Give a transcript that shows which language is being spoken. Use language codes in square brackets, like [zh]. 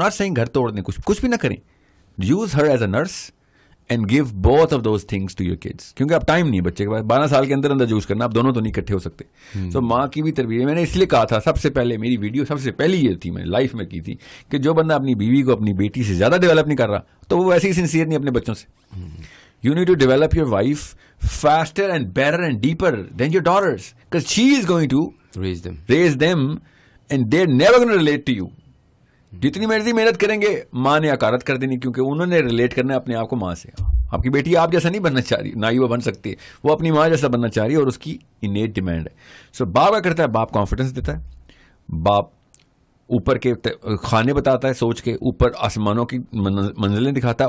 [en] I'm not saying [ur] گھر توڑ دیں, کچھ بھی نہ کریں. [en] use her as a nurse and give both of those things to your kids, [ur] کیونکہ اب ٹائم نہیں ہے بچے کے پاس 12 سال کے اندر یوز کرنا, اب دونوں تو نہیں اکٹھے ہو سکتے. سو ماں کی بھی تربیت, میں نے اس لیے کہا تھا سب سے پہلے میری ویڈیو سب سے پہلی یہ تھی میں نے لائف میں کی تھی کہ جو بندہ اپنی بیوی کو اپنی بیٹی سے زیادہ ڈیولپ نہیں کر رہا تو وہ ویسے ہی سنسیئر نہیں اپنے بچوں سے. [en] You need to develop your wife faster and better and deeper than your daughters, because she is going to raise them and they're never going to relate to you. [ur] جتنی مرضی محنت کریں گے ماں نے حقارت کر دینی, کیونکہ انہوں نے ریلیٹ کرنا ہے اپنے آپ کو ماں سے. آپ کی بیٹی آپ جیسا نہیں بننا چاہ رہی, نہ ہی وہ بن سکتی ہے, وہ اپنی ماں جیسا بننا چاہ رہی ہے اور اس کی انیٹ ڈیمانڈ ہے. سو باپ کیا کرتا ہے, باپ کانفیڈنس دیتا ہے, باپ اوپر کے کھانے بتاتا ہے, سوچ کے اوپر آسمانوں کی منزلیں دکھاتا ہے.